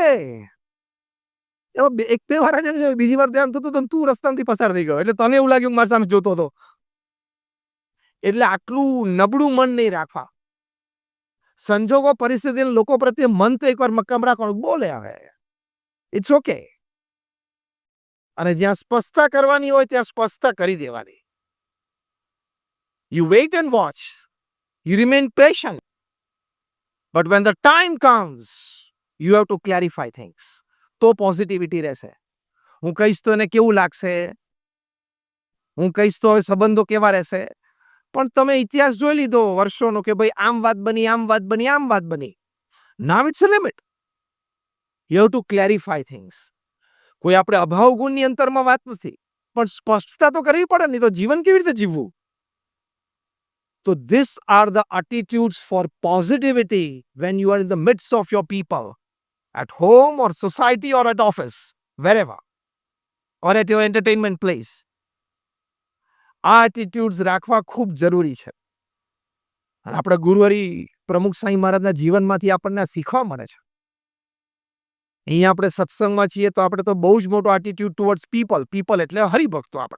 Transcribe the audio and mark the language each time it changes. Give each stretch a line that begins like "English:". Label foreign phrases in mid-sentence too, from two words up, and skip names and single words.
Gujarati: એમાં 1-2 વાર જ, બીજી વાર તો એમ થતું તું રસ્તામાંથી પસાર થઈ ગયો એટલે તને એવું લાગ્યું મારી સામે જોતો હતો. એટલે આટલું નબળું મન નહીં રાખવા. સંજોગો, પરિસ્થિતિ, લોકો પ્રત્યે મન તો એકવાર મક્કમ રાખવાનું. બોલે હવે,
English: it's okay.
Gujarati: અને જ્યાં સ્પષ્ટતા કરવાની હોય ત્યાં સ્પષ્ટતા કરી દેવાની.
English: You wait and watch. You remain patient. But when the time comes, you have to clarify things.
Gujarati: તો પોઝિટિવિટી રહેશે. હું કહીશ તો એને કેવું લાગશે, હું કહીશ તો હવે સંબંધો કેવા રહેશે, પણ તમે ઇતિહાસ જોઈ લીધો વર્ષોનો કે ભાઈ આમ વાત બની, આમ વાત બની, આમ વાત બની.
English: Now it's a limit. You have to clarify things.
Gujarati: કોઈ આપણે અભાવ ગુણની અંતરમાં વાત નથી, પણ સ્પષ્ટતા તો કરવી પડે, નહીં તો જીવન કેવી રીતે જીવવું?
English: So these are the attitudes for positivity when you are in the midst of your people, at home or society or at office, wherever, or at your entertainment place.
Gujarati: આ એટીટ્યુડ્સ રાખવા ખૂબ જરૂરી છે. અને આપણા ગુરુવરી પ્રમુખ સાંઈ મહારાજના જીવનમાંથી આપણને શીખવા મળે છે. અહીંયા આપણે સત્સંગમાં છીએ તો આપણે તો બહુ જ મોટો
English: attitude towards people
Gujarati: એટલે હરિભક્તો આપણા.